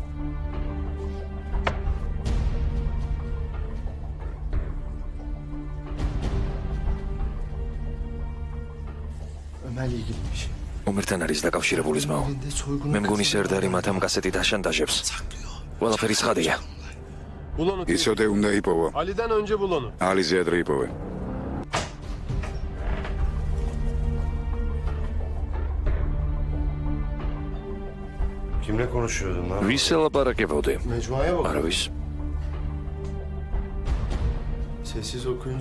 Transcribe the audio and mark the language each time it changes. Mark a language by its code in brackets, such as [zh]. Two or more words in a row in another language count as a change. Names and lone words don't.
[ka] ომერთან არის დაკავშირებული ძმაო. მე მგონი სერდარი მათ ამ კასეტით აშანტაჟებს. ყველაფერი ცხადია. იცოდე უნდა იპოვო. [tr] Ali'den önce bul onu. [ka] ალიზე ადრე იპოვე. [tr] Kimle konuşuyordun lan? [ka] ვის ელაპარაკებოდი? [tr] Mecmuaya bak. [ka] არავის. [tr] Sessiz okuyunca